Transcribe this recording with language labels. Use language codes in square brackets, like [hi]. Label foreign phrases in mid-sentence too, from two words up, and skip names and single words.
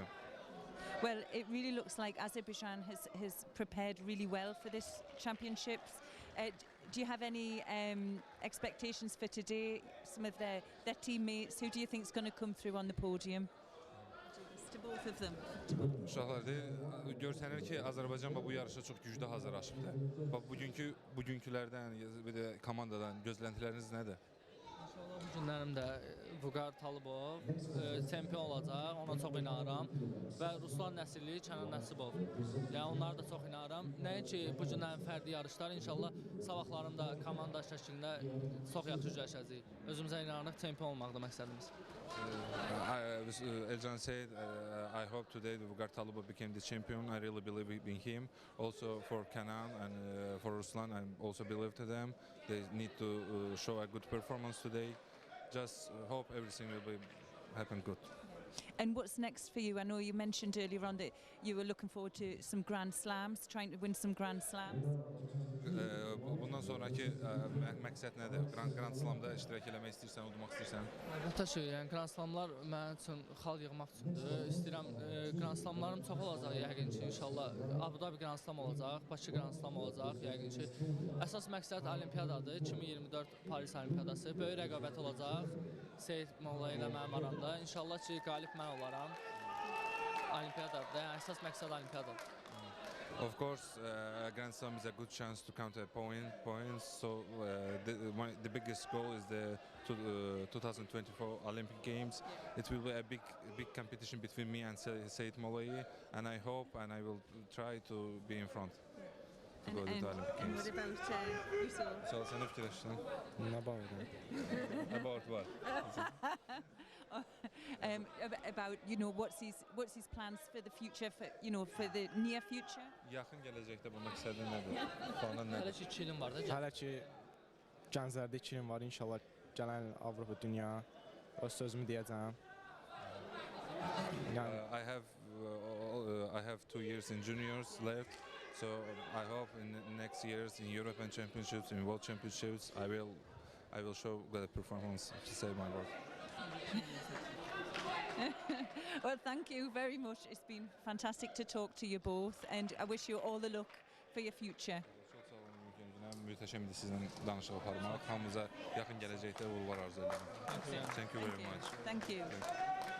[en] Well, it really looks like Azerbaijan has prepared really well for this championships. Do you have any expectations for today? Some of their teammates, who do you think is going to come through on the podium? To both of them. [az] Uşaqlar, görsənir ki, Azərbaycan bu yarışa çox güclü hazırlaşıbdı. Bugünkülərdən, bir də komandadan gözləntiləriniz nədir? İnşallah bu günlərimdə Vüqar Talıbov çempion olacaq, ona çox inanıram. Və Ruslan Nəsirli, Kənan Nəsibov. Yəni onlara da çox inanıram. Nəinki bu günlərin fərdi yarışlar, inşallah sabahlarım da komanda şəklində çox yaxşı güləşəcəyik. Özümüzə inanırıq, çempion olmaqda məqsədimiz. [en] Elcan said, I hope today Vüqar Talıbov became the champion. I really believe in him. Also for Kenan and for Ruslan, I also believe to them. They need to show a good performance today. Just hope everything will happen good. And what's next for you? I know you mentioned earlier on that you were looking forward to some Grand Slams, trying to win some Grand Slams. [az] Bundan sonraki məqsəd nədir? Grand Slamda iştirak eləmək istəyirsən, udmaq istəyirsən? Əlbəttə ki, yəni Grand Slamlar mənim üçün xal yığmaq üçündür. İstəyirəm Grand Slamlarım çox olacaq yəqin ki, inşallah. Abu Dhabi Grand Slam olacaq, Bakı Grand Slam olacaq yəqin ki. Əsas məqsəd Olimpiadadır, 2024 Paris Olimpiadası. Böyük rəqabət olacaq. Seyid Molla ilə mənim aramda. İnşallah ki, qalib mən olaram. Olimpiadada, yəni əsas məqsəd Olimpiadadır. [en] Of course, Grand Slam is a good chance to count points. So the biggest goal is the 2024 Olympic Games. It will be a big competition between me and Seyit Mollaei, and I hope and I will try to be in front to go to the Olympic And Games. what about Usul? [az] So sen ne fikirləşirsən? Nə bağlıdır? [en] About what? About what's his plans for the future, for the near future. [az] Yaxın gələcəkdə bu məqsədin nədir? Planın Hələ nədir? ki 2 ilim var da. Hələ ki Gənclərdə 2 ilim var. İnşallah gələn Avropa, dünya öz sözümü deyəcəm. Yəni [en] I have 2 years in juniors left, so I hope in the next years in European Championships, in World Championships, I will show good performance to say my word. Well, thank you very much. It's been fantastic to talk to you both, and I wish you all the luck for your future. [az] Çox sağ olun Mümkün günəm. Mütəşəm idi sizinlə danışıq aparmaq. Hamımıza yaxın gələcəkdə uğurlar arzu edirəm. [en] Thank you very much. Thank you.